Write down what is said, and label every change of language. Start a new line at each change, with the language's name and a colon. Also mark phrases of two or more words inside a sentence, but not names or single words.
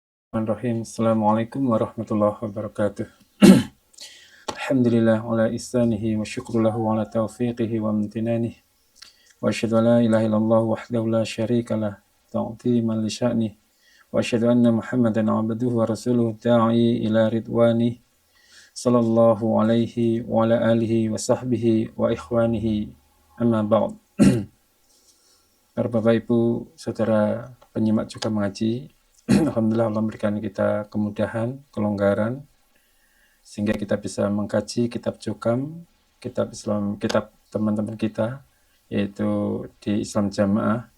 Arabic: بسم الله الرحمن الرحيم السلام عليكم ورحمة الله وبركاته. الحمد لله على إحسانه والشكر له على توفيقه وامتنانه. وأشهد أن لا إله إلا الله وحده لا شريك له تعظيما لشأنه. وأشهد أن محمدا عبده ورسوله الداعي إلى رضوانه. صلى الله عليه وعلى آله وصحبه وإخوانه أما بعد.
Indonesian: Para Bapak Ibu, Saudara penyimak juga mengaji, Alhamdulillah Allah memberikan kita kemudahan, kelonggaran, sehingga kita bisa mengkaji kitab Jukam, kitab Islam, kitab teman-teman kita, yaitu di Islam Jamaah.